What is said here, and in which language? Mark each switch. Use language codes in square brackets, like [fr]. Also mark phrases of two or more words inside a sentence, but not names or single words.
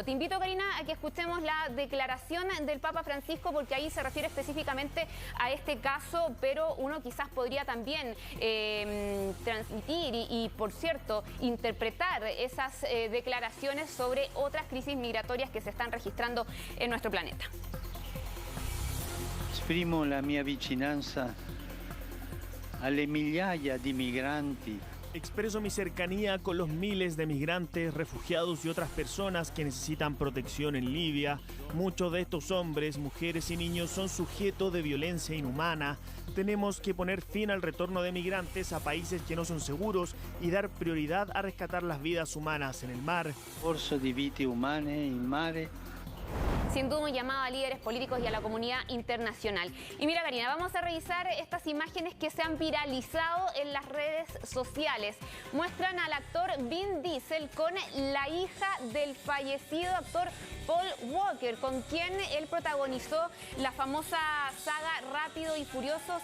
[es] Te invito, Karina, a que escuchemos la declaración del Papa Francisco, porque ahí se refiere específicamente a este caso, pero uno quizás podría también transmitir y, por cierto, interpretar esas declaraciones sobre otras crisis migratorias que se están registrando en nuestro planeta. [it] Esprimo la mia vicinanza alle migliaia di migranti. [es] Expreso mi cercanía con los miles de migrantes, refugiados y otras personas que necesitan protección en Libia. Muchos de estos hombres, mujeres y niños son sujetos de violencia inhumana. Tenemos que poner fin al retorno de migrantes a países que no son seguros y dar prioridad a rescatar las vidas humanas en el mar. [it] Corso di vite umane in mare. [es] Sin duda un llamado a líderes políticos y a la comunidad internacional. Y mira, Karina, vamos a revisar estas imágenes que se han viralizado en las redes sociales. Muestran al actor Vin Diesel con la hija del fallecido actor Paul Walker, con quien él protagonizó la famosa saga Rápido y Furioso.